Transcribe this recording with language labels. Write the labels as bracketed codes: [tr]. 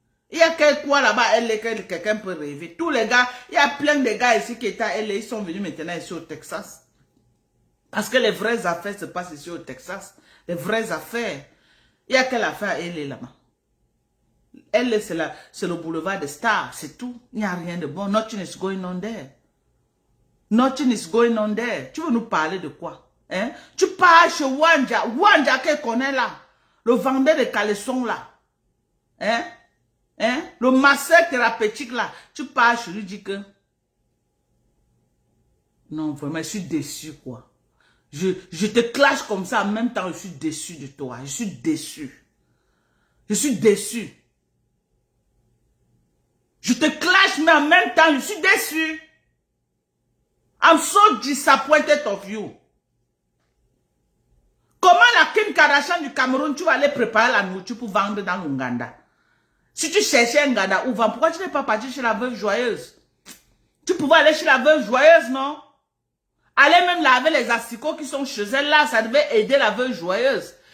[fr] Il y a quoi là-bas à LA que quelqu'un peut rêver? Tous les gars, il y a plein de gars ici qui étaient à LA. Ils sont venus maintenant ici au Texas. Parce que les vraies affaires se passent ici au Texas. Les vraies affaires. Il y a quelle affaire à LA là-bas? LA, c'est le boulevard des stars. C'est tout. Il n'y a rien de bon. [en] Nothing is going on there. Nothing is going on there. [fr] Tu veux nous parler de quoi? Hein? Tu pars chez Wanja. Wanja qu'elle connaît là. Le vendeur de caleçons là. Hein? Hein? Le masseur thérapeutique là. Tu pars chez lui, dis que... Non, vraiment, je suis déçu quoi. Je te clash comme ça, en même temps, je suis déçu de toi. Je suis déçu. Je suis déçu. Je te clash, mais en même temps, je suis déçu. [en] I'm so disappointed of you. [fr] Comment la Kim Kardashian du Cameroun, tu vas aller préparer la nourriture pour vendre dans l'Ouganda? Si tu cherchais un Nganda où vendre, pourquoi tu n'es pas parti chez la veuve joyeuse? Tu pouvais aller chez la veuve joyeuse, non? Aller même laver les asticots qui sont chez elle là, ça devait aider la veuve joyeuse.